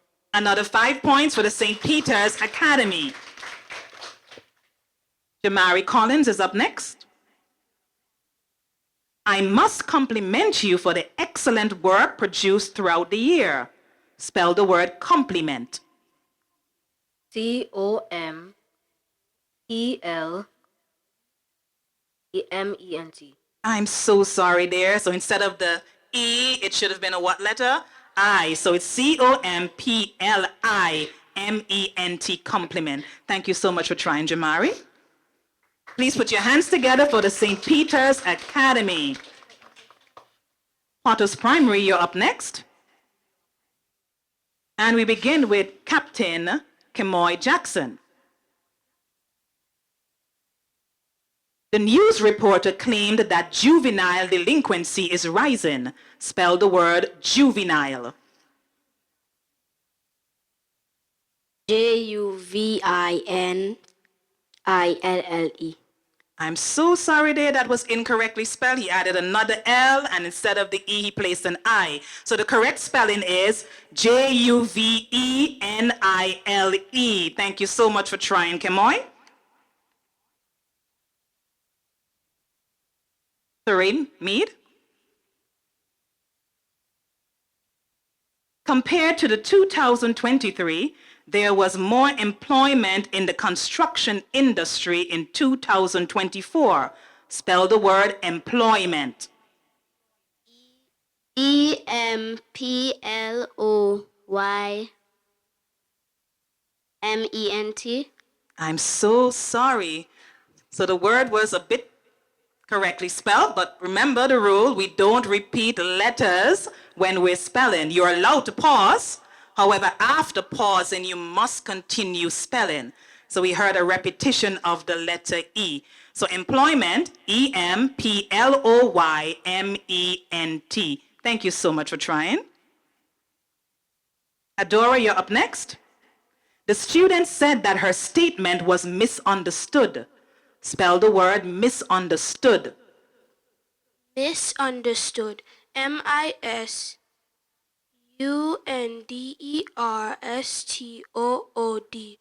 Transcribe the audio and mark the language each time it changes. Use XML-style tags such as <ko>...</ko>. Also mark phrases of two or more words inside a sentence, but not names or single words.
<en>Another 5 points for the St. Peter's Academy. Jamari Collins is up next. I must compliment you for the excellent work produced throughout the year. Spell the word compliment. C-O-M-P-L-E-M-E-N-T. I'm so sorry there. So instead of the E, it should have been a what letter? I. So it's C-O-M-P-L-I-M-E-N-T, compliment. Thank you so much for trying, Jamari. Please put your hands together for the St. Peter's Academy. Potters Primary, you're up next. And we begin with Captain Kemoy Jackson. The news reporter claimed that juvenile delinquency is rising. Spell the word juvenile. J-U-V-I-N-I-L-L-E. I'm so sorry there, that was incorrectly spelled. He added another L, and instead of the E, he placed an I. So the correct spelling is J-U-V-E-N-I-L-E. Thank you so much for trying, Kemoy. Serene Mead. Compared to the 2023, there was more employment in the construction industry in 2024. Spell the word employment. E-M-P-L-O-Y-M-E-N-T. I'm so sorry. So the word was a bit correctly spelled, but remember the rule, we don't repeat letters when we're spelling. You're allowed to pause. However, after pausing, you must continue spelling. So we heard a repetition of the letter E. So employment, E-M-P-L-O-Y-M-E-N-T. Thank you so much for trying. Adora, you're up next. The student said that her statement was misunderstood. Spell the word misunderstood. Misunderstood. MISUNDERSTOOD.</en>